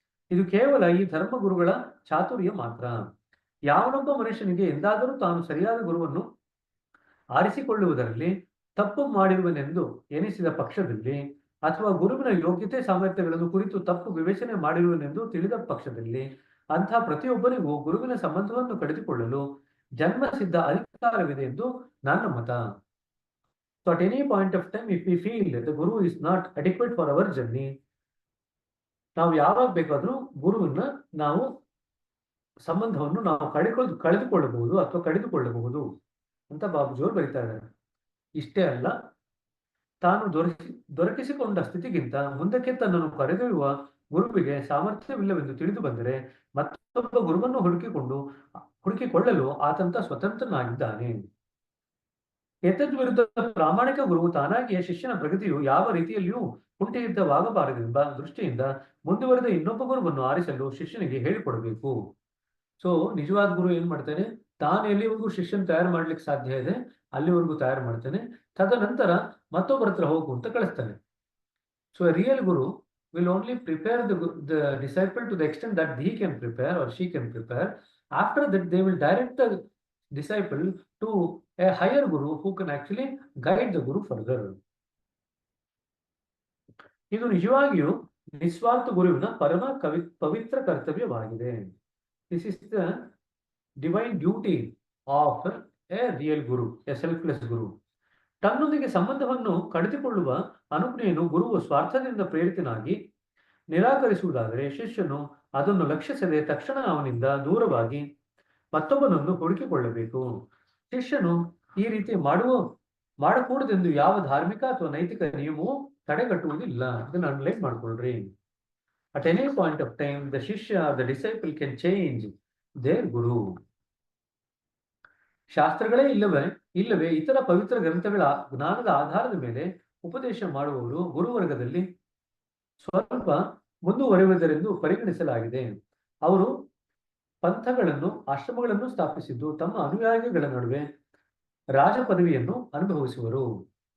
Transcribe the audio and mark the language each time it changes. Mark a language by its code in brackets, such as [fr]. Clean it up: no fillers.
[kn] ಇದು ಕೇವಲ ಈ ಧರ್ಮಗುರುಗಳ ಚಾತುರ್ಯ ಮಾತ್ರ. ಯಾವನೊಬ್ಬ ಮನುಷ್ಯನಿಗೆ ಎಂದಾದರೂ ತಾನು ಸರಿಯಾದ ಗುರುವನ್ನು ಆರಿಸಿಕೊಳ್ಳುವುದರಲ್ಲಿ ತಪ್ಪು ಮಾಡಿರುವನೆಂದು ಎನಿಸಿದ ಪಕ್ಷದಲ್ಲಿ ಅಥವಾ ಗುರುವಿನ ಯೋಗ್ಯತೆ ಸಾಮರ್ಥ್ಯಗಳನ್ನು ಕುರಿತು ತಪ್ಪು ವಿವೇಚನೆ ಮಾಡಿರುವನೆಂದು ತಿಳಿದ ಪಕ್ಷದಲ್ಲಿ ಅಂಥ ಪ್ರತಿಯೊಬ್ಬರಿಗೂ ಗುರುವಿನ ಸಂಬಂಧವನ್ನು ಕಡಿದುಕೊಳ್ಳಲು ಜನ್ಮ ಸಿದ್ಧ ಅಧಿಕಾರವಿದೆ ಎಂದು ನನ್ನ ಮತ. [en] So at any point of time, if we feel that the guru is not adequate for our journey, [kn] ನಾವು ಯಾವಾಗ ಬೇಕಾದ್ರೂ ಗುರುವಿನ ನಾವು ಸಂಬಂಧವನ್ನು ನಾವು ಕಳೆದುಕೊಳ್ಳಬಹುದು ಅಥವಾ ಕಡಿದುಕೊಳ್ಳಬಹುದು ಅಂತ ಬಾಬೂಜಿಯವರು ಬರೀತಾ ಇದ್ದಾರೆ. ಇಷ್ಟೇ ಅಲ್ಲ, ತಾನು ದೊರಕಿಸಿಕೊಂಡ ಸ್ಥಿತಿಗಿಂತ ಮುಂದಕ್ಕೆ ತನ್ನನ್ನು ಕರೆದೊಯ್ಯುವ ಗುರುವಿಗೆ ಸಾಮರ್ಥ್ಯವಿಲ್ಲವೆಂದು ತಿಳಿದು ಬಂದರೆ ಮತ್ತೊಬ್ಬ ಗುರುವನ್ನು ಹುಡುಕಿಕೊಳ್ಳಲು ಆತಂತ ಸ್ವತಂತ್ರನಾಗಿದ್ದಾನೆ. ಏತದ್ವಿರುದ್ಧ ಪ್ರಾಮಾಣಿಕ ಗುರುವು ತಾನಾಗಿಯೇ ಶಿಷ್ಯನ ಪ್ರಗತಿಯು ಯಾವ ರೀತಿಯಲ್ಲಿಯೂ ಕುಂಠಿತವಾಗಬಾರದೆಂಬ ದೃಷ್ಟಿಯಿಂದ ಮುಂದುವರೆದ ಇನ್ನೊಬ್ಬ ಗುರುವನ್ನು ಆರಿಸಲು ಶಿಷ್ಯನಿಗೆ ಹೇಳಿಕೊಡಬೇಕು. ಸೊ ನಿಜವಾದ ಗುರು ಏನ್ ಮಾಡ್ತಾನೆ, ತಾನು ಎಲ್ಲಿವರೆಗೂ ಶಿಷ್ಯನ ತಯಾರು ಮಾಡ್ಲಿಕ್ಕೆ ಸಾಧ್ಯ ಇದೆ ಅಲ್ಲಿವರೆಗೂ ತಯಾರು ಮಾಡ್ತಾನೆ, ತದನಂತರ ಮತ್ತೊಬ್ಬರ ಹತ್ರ ಹೋಗು ಅಂತ ಕಳಿಸ್ತಾನೆ. [en] So real guru will only prepare the disciple to the extent that he can prepare or she can prepare. After that, they will direct the disciple to a higher guru who can actually guide the guru further. [kn] ಇದು ನಿಜವಾಗಿಯೂ ನಿಸ್ವಾರ್ಥ ಗುರುವಿನ ಪರಮ ಪವಿತ್ರ ಕರ್ತವ್ಯವಾಗಿದೆ. [en] This is the divine duty of a real guru, a selfless guru. [kn] ತನ್ನೊಂದಿಗೆ ಸಂಬಂಧವನ್ನು ಕಡಿದುಕೊಳ್ಳುವ ಅನುಜ್ಞೆಯನ್ನು ಗುರುವು ಸ್ವಾರ್ಥದಿಂದ ಪ್ರೇರಿತನಾಗಿ ನಿರಾಕರಿಸುವುದಾದರೆ ಶಿಷ್ಯನು ಅದನ್ನು ಲಕ್ಷಿಸದೆ ತಕ್ಷಣ ಅವನಿಂದ ದೂರವಾಗಿ ಮತ್ತೊಬ್ಬನನ್ನು ಹುಡುಕಿಕೊಳ್ಳಬೇಕು. ಶಿಷ್ಯನು ಈ ರೀತಿ ಮಾಡಕೂಡದೆಂದು ಯಾವ ಧಾರ್ಮಿಕ ಅಥವಾ ನೈತಿಕ ನಿಯಮವು ತಡೆಗಟ್ಟುವುದಿಲ್ಲ. ಇದನ್ನು ಅಂಡರ್ಲೈನ್ ಮಾಡ್ಕೊಳ್ರಿ. [en] At any point of time, the shishya, the disciple can change their guru. [kn] ಶಾಸ್ತ್ರಗಳೇ ಇಲ್ಲವೇ ಇತರ ಪವಿತ್ರ ಗ್ರಂಥಗಳ ಜ್ಞಾನದ ಆಧಾರದ ಮೇಲೆ ಉಪದೇಶ ಮಾಡುವವರು ಗುರುವರ್ಗದಲ್ಲಿ ಸ್ವಲ್ಪ ಮುಂದುವರೆಯುವುದರೆಂದು ಪರಿಗಣಿಸಲಾಗಿದೆ. ಅವರು ಪಂಥಗಳನ್ನು ಆಶ್ರಮಗಳನ್ನು ಸ್ಥಾಪಿಸಿದ್ದು ತಮ್ಮ ಅನುಯಾಯಿಗಳ ನಡುವೆ ರಾಜ ಪದವಿಯನ್ನು ಅನುಭವಿಸುವರು.